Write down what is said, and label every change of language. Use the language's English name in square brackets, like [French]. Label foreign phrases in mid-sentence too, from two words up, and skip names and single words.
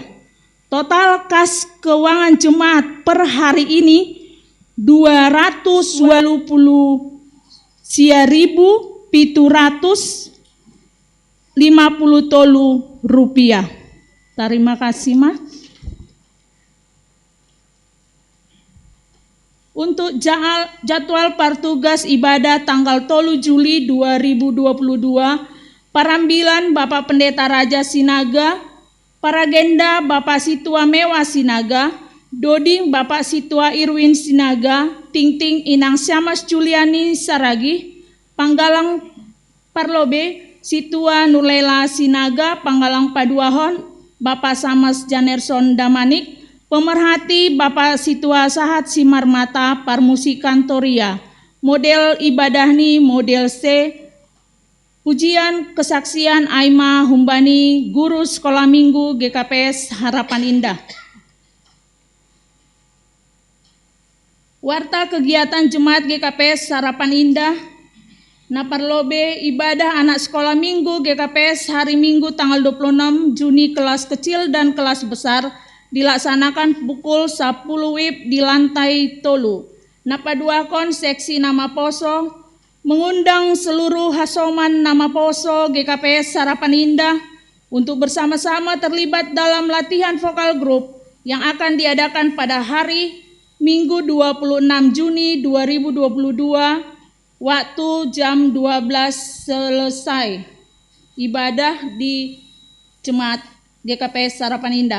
[Indonesian] Total kas keuangan jemaat per hari ini 220.750 rupiah. Terima kasih, Mas. Untuk jadwal partugas ibadah tanggal 3 Juli 2022, parambilan Bapak Pendeta Raja Sinaga, paragenda Bapak Situa Mewah Sinaga, Doding Bapak Situa Irwin Sinaga, Ting-ting Inang Syamas Juliani Saragi, Panggalang Parlobe, Situa Nurlela Sinaga Panggalang Paduahon Bapak Samas Janerson Damanik, pemerhati Bapak Situa Sahat Simarmata Parmusi Kantoria, model ibadahni model C, pujian kesaksian Aima Humbani Guru Sekolah Minggu GKPS Harapan Indah. Warta kegiatan Jemaat GKPS Harapan Indah, Naparlobe ibadah anak sekolah minggu GKPS hari Minggu tanggal 26 Juni kelas kecil dan kelas besar dilaksanakan pukul 10 WIB di lantai tolu. Napaduakon seksi [Batak Simalungun] nama poso [Indonesian] mengundang seluruh hasoman [Batak Simalungun] nama poso [Indonesian] GKPS Harapan Indah untuk bersama-sama terlibat dalam latihan vokal grup yang akan diadakan pada hari Minggu 26 Juni 2022 waktu jam 12 selesai ibadah di Jemaat GKPS Harapan Indah.